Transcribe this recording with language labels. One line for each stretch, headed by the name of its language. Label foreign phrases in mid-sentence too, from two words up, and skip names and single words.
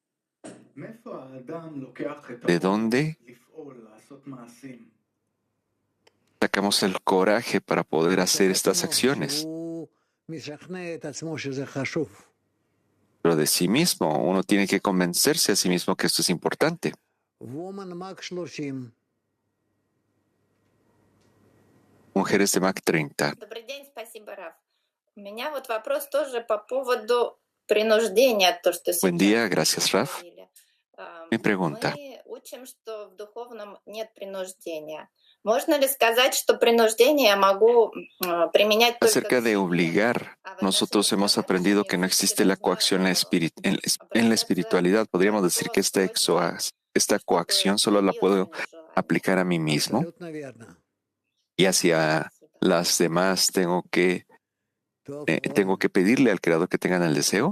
Spanish: ¿de dónde sacamos el coraje para poder hacer estas acciones? Pero de sí mismo, uno tiene que convencerse a sí mismo que esto es importante. Mujeres de Mac 30.
Russian: Добрый день, спасибо, Раф. У меня вот вопрос тоже по поводу принуждения, то, что
Spanish: Buen
Russian: сейчас
Spanish: día,
Russian: вы
Spanish: gracias Raf.
Russian: говорили.
Spanish: Mi pregunta,
Russian: Мы учим, что в духовном нет принуждения. Можно ли сказать, что принуждение я могу применять только
Spanish: acerca
Russian: к
Spanish: de
Russian: себе?
Spanish: obligar, nosotros hemos aprendido que no existe la coacción en la espiritualidad. Podríamos decir que esta coacción solo la puedo aplicar a mí mismo y hacia
Russian: Спасибо.
Spanish: las demás tengo que pedirle al Creador que tengan el deseo.